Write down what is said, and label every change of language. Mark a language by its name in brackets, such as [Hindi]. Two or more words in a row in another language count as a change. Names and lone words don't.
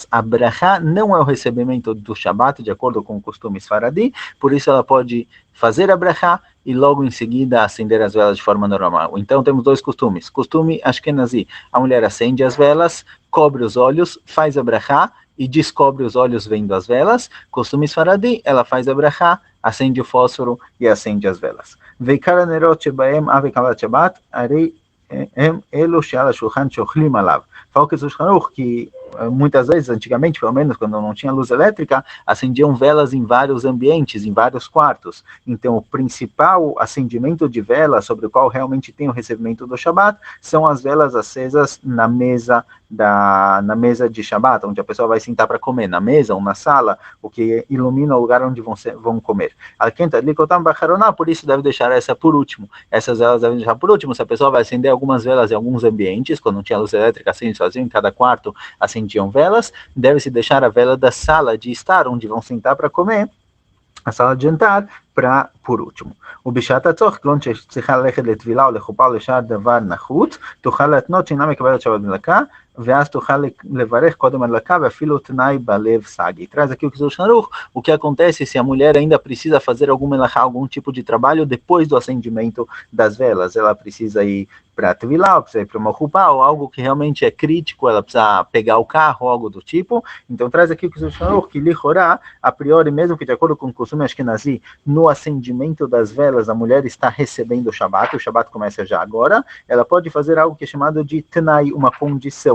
[Portuguese] A brachá não é o recebimento do Shabbat, de acordo com o costume sefaradi, por isso ela pode fazer a brachá e logo em seguida acender as velas de forma normal. Então, temos dois costumes. Costume ashkenazi, a mulher acende as velas, cobre os olhos, faz a brachá e descobre os olhos vendo as velas. Costume sefaradi, ela faz a brachá, acende o fósforo e acende as velas. [Hebrew] ועיקר הנרות שבהם אבי קבלת שבת, הרי הם אלו שעל השולחן שאוכלים עליו. [Portuguese] Fala o Kitzur Hanuch que muitas vezes, antigamente, pelo menos quando não tinha luz elétrica, acendiam velas em vários ambientes, em vários quartos. Então, o principal acendimento de vela, sobre o qual realmente tem o recebimento do Shabbat, são as velas acesas na mesa de Shabbat, onde a pessoa vai sentar para comer, na mesa ou na sala, o que ilumina o lugar onde vão comer. Por isso deve deixar essa por último. Essas velas devem deixar por último. Se a pessoa vai acender algumas velas em alguns ambientes, quando não tinha luz elétrica, acende sozinho, em cada quarto acendiam velas, deve-se deixar a vela da sala de estar, onde vão sentar para comer, a sala de jantar, para por último. [Hebrew] ובשעת הצורך, כלומר שצריכה ללכת לטבילה או לחופה או לשאר דבר נחוץ, תוכל להתנות שאינה מקבלת שבת מדלקה, ואז תוכל לברך קודם הדלקה, ואפילו תנאי בלב סגי. [Portuguese] Traz aqui o Kitzur Hanuch, o que acontece se a mulher ainda precisa fazer algum tipo de trabalho depois do acendimento das velas. Ela precisa ir para tvilah, precisa ir para uma roupa, ou algo que realmente é crítico, ela precisa pegar o carro, algo do tipo. Então traz aqui o Kitzur Hanuch, que lichorá, a priori, mesmo que de acordo com o costume ashkenazi, no acendimento das velas, a mulher está recebendo o Shabbat começa já agora, ela pode fazer algo que é chamado de Tanai, uma condição.